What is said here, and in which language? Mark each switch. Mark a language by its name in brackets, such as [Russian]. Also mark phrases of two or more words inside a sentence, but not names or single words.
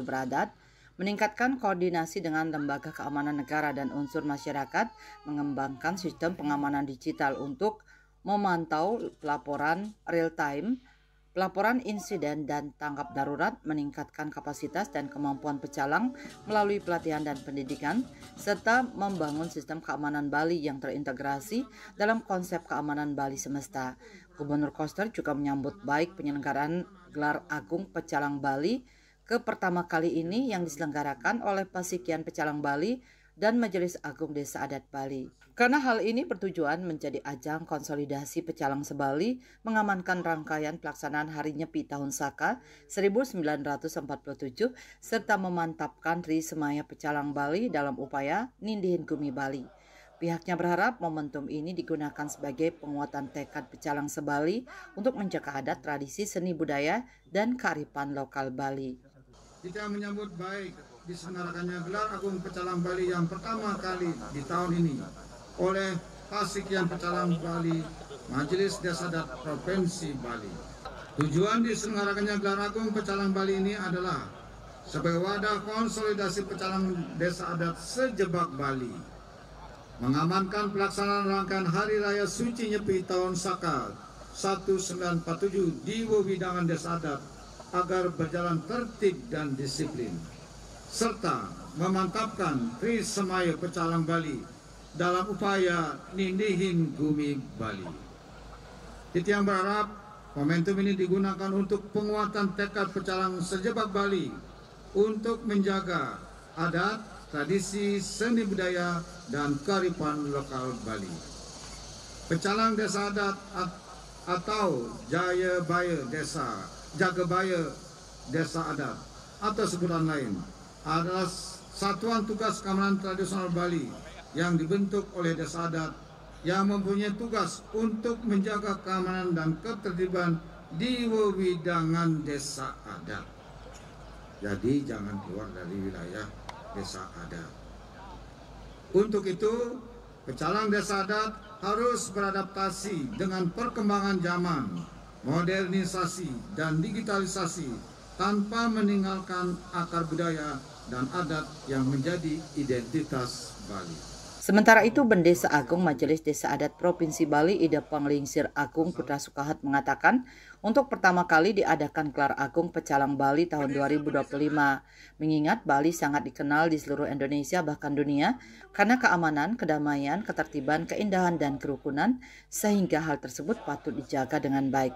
[Indonesian] Beradat, meningkatkan koordinasi dengan lembaga keamanan negara dan unsur masyarakat, mengembangkan sistem pengamanan digital untuk memantau pelaporan real-time, pelaporan insiden dan tanggap darurat, meningkatkan kapasitas dan kemampuan pecalang melalui pelatihan dan pendidikan, serta membangun sistem keamanan Bali yang terintegrasi dalam konsep keamanan Bali semesta. Gubernur Koster juga menyambut baik penyelenggaraan Gelar Agung Pecalang Bali ke pertama kali ini yang diselenggarakan oleh Pasikian Pecalang Bali dan Majelis Agung Desa Adat Bali. Karena hal ini bertujuan menjadi ajang konsolidasi pecalang se-Bali, mengamankan rangkaian pelaksanaan Hari Nyepi Tahun Saka 1947, serta memantapkan Tri Semaya Pecalang Bali dalam upaya [Balinese] nindihin Gumi Bali. [Indonesian] Pihaknya berharap momentum ini digunakan sebagai penguatan tekad pecalang se-Bali untuk menjaga adat, tradisi, seni budaya, dan kearifan lokal Bali. Kita menyambut baik diselenggarakannya Gelar Agung Pecalang Bali yang pertama kali di tahun ini oleh Pasikian Pecalang Bali, Majelis Desa Adat Provinsi Bali. Tujuan diselenggarakannya Gelar Agung Pecalang Bali ini adalah sebagai wadah konsolidasi pecalang desa adat sejebak Bali, mengamankan pelaksanaan rangkaian Hari Raya Suci Nyepi Tahun Saka 1947 di wewidangan desa adat agar berjalan tertib dan disiplin, serta memantapkan Tri Semaya Pecalang Bali dalam upaya [Balinese] nindihin Gumi Bali. [Indonesian] Titiang berharap momentum ini digunakan untuk penguatan tekad pecalang sejebak Bali untuk menjaga adat, tradisi, seni budaya, dan kearifan lokal Bali. Pecalang desa adat atau Jayabaya Desa, Jagabaya Desa Adat atau sebutan lain adalah satuan tugas keamanan tradisional Bali yang dibentuk oleh desa adat yang mempunyai tugas untuk menjaga keamanan dan ketertiban di wewidangan desa adat. Jadi jangan keluar dari wilayah desa adat. Untuk itu, pecalang desa adat harus beradaptasi dengan perkembangan zaman, modernisasi dan digitalisasi tanpa meninggalkan akar budaya dan adat yang menjadi identitas Bali. Sementara itu, Bendesa Agung Majelis Desa Adat Provinsi Bali Ida Panglingsir Agung Putra Sukahat mengatakan untuk pertama kali diadakan Gelar Agung Pecalang Bali tahun 2025, mengingat Bali sangat dikenal di seluruh Indonesia bahkan dunia karena keamanan, kedamaian, ketertiban, keindahan, dan kerukunan, sehingga hal tersebut patut dijaga dengan baik.